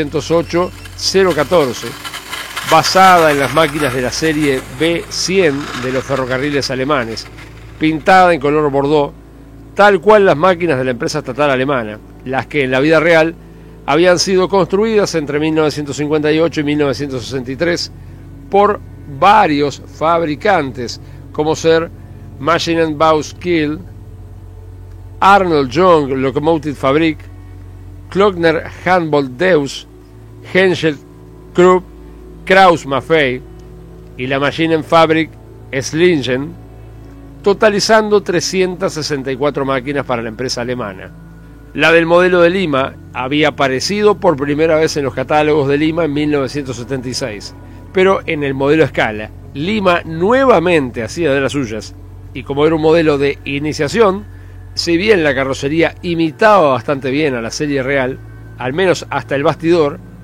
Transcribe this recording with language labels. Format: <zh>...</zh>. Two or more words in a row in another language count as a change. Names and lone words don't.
<es>208-014, basada en las máquinas de la serie B100 de los ferrocarriles alemanes, pintada en color bordeaux, tal cual las máquinas de la empresa estatal alemana, las que en la vida real habían sido construidas entre 1958 y 1963 por varios fabricantes, como ser Maschinenbau Kiel, Arnold Young Locomotive Fabrik, Klöckner Handbold Deus, Henschel Krupp, Krauss Maffei y la Maschinenfabrik Slingen, totalizando 364 máquinas para la empresa alemana. La del modelo de Lima había aparecido por primera vez en los catálogos de Lima en 1976, pero en el modelo a escala, Lima nuevamente hacía de las suyas, y como era un modelo de iniciación, si bien la carrocería imitaba bastante bien a la serie real, al menos hasta el bastidor,</es>